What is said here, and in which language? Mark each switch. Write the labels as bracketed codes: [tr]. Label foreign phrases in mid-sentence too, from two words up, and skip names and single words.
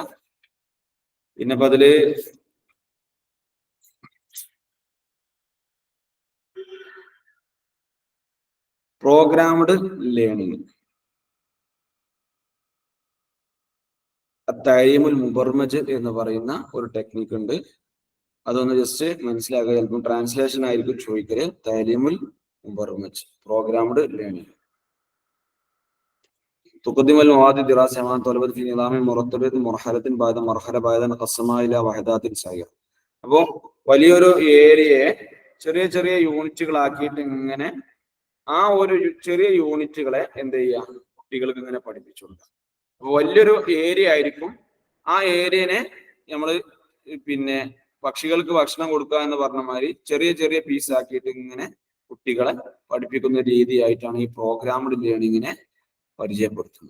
[ml] പിന്നെ ഇപ്പൊ അതില് [en] programmed learning, [ar] التعليم المبرمج [ml] എന്ന് പറയുന്ന ഒരു ടെക്നിക്ക് ഉണ്ട്. അതൊന്ന് ജസ്റ്റ് മനസ്സിലാക്കുക. ചിലപ്പോൾ ട്രാൻസ്ലേഷൻ ആയിരിക്കും ചോദിക്കല്. [ar] التعليم المبرمج, [en] programmed learning. [ar] تقدم المواد الدراسية أمام طلبة في نظام مرتب مرحلة بعد مرحلة بعد أن قسمها إلى وحدات صغيرة. [ml] അപ്പോൾ വലിയൊരു ഏരിയയെ ചെറിയ ചെറിയ യൂണിറ്റുകളാക്കിയിട്ട് ഇങ്ങനെ ആ ഒരു ചെറിയ യൂണിറ്റുകളെ എന്ത് ചെയ്യുക, കുട്ടികൾക്ക് ഇങ്ങനെ പഠിപ്പിച്ചു കൊടുക്കുക. അപ്പൊ വലിയൊരു ഏരിയ ആയിരിക്കും. ആ ഏരിയനെ നമ്മൾ പിന്നെ പക്ഷികൾക്ക് ഭക്ഷണം കൊടുക്കുക എന്ന് പറഞ്ഞ മാതിരി ചെറിയ ചെറിയ പീസ് ആക്കിയിട്ട് ഇങ്ങനെ കുട്ടികളെ പഠിപ്പിക്കുന്ന രീതിയായിട്ടാണ് ഈ [en] programmed learning [ml] പരിചയപ്പെടുത്തുന്നത്.